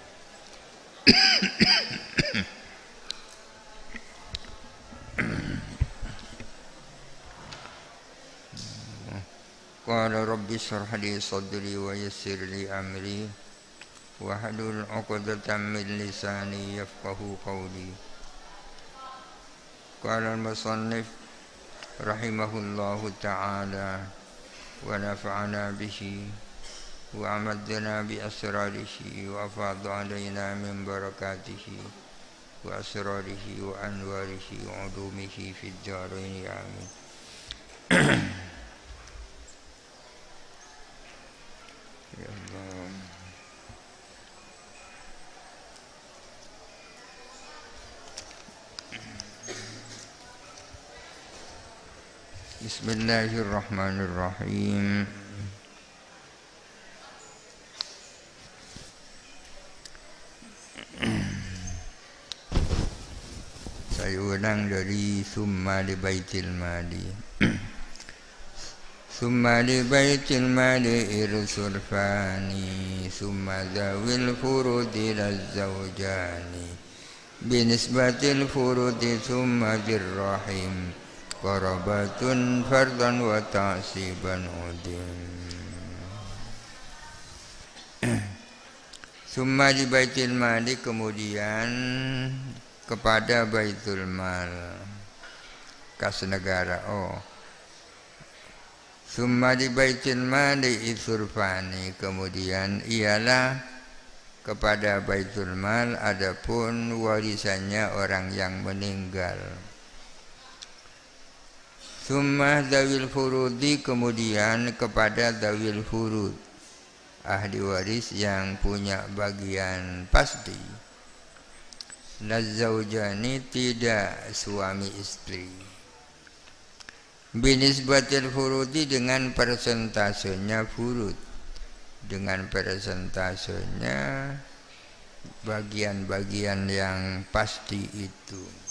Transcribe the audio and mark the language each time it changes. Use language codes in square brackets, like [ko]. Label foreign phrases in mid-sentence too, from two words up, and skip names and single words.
[ar] قال رب اشرح لي صدري ويسر لي أمري واحلل عقدة من لساني يفقهوا قولي. قال المصنف رحمه الله تعالى ونفعنا به وأمدنا بأسراره وأفاض علينا من بركاته وأسراره وأنواره وعلومه في الدارين آمين. يا الله. بسم الله الرحمن الرحيم. [id] Saya ulang dari [ar] ثم لبيت المال. ثم لبيت المال إرث فاني، ثم ذوي الفروض لا الزوجان، بنسبة الفروض ثم ذي الرحم، قرابة فرضا وتعصيبا عدم. ثم لبيت المال, [id] kemudian kepada Baitul Mal, kas negara. [ar] ثم لبيت المال إرث فاني, [id] kemudian ialah kepada Baitul Mal adapun warisannya orang yang meninggal. [ar] ثم ذوي الفروض, [id] kemudian kepada [ar] ذوي الفروض, [id] ahli waris yang punya bagian pasti. Lazzaujani, tidak suami istri. [ar] بنسبة الفروض, [id] dengan persentasenya furud, dengan persentasenya bagian-bagian yang pasti itu.